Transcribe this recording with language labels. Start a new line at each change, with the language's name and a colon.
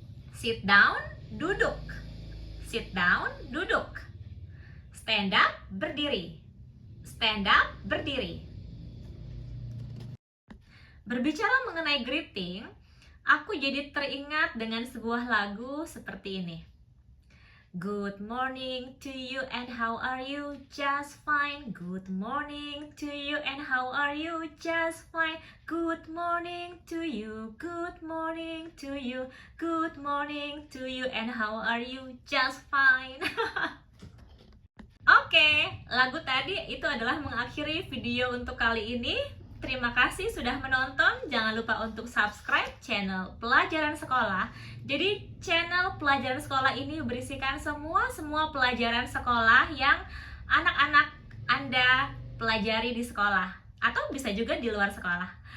English: Sit down, duduk. Sit down, duduk. Stand up, berdiri. Stand up, berdiri.
Indonesian: Berbicara mengenai greeting, aku jadi teringat dengan sebuah lagu seperti ini.
English: Good morning to you and how are you? Just fine. Good morning to you and how are you? Just fine. Good morning to you. Good morning to you. Good morning to you and how are you? Just fine.
Indonesian: Oke, lagu tadi itu adalah mengakhiri video untuk kali ini. Terima kasih sudah menonton. Jangan lupa untuk subscribe channel Pelajaran Sekolah. Jadi channel Pelajaran Sekolah ini berisikan semua pelajaran sekolah yang anak-anak Anda pelajari di sekolah atau bisa juga di luar sekolah.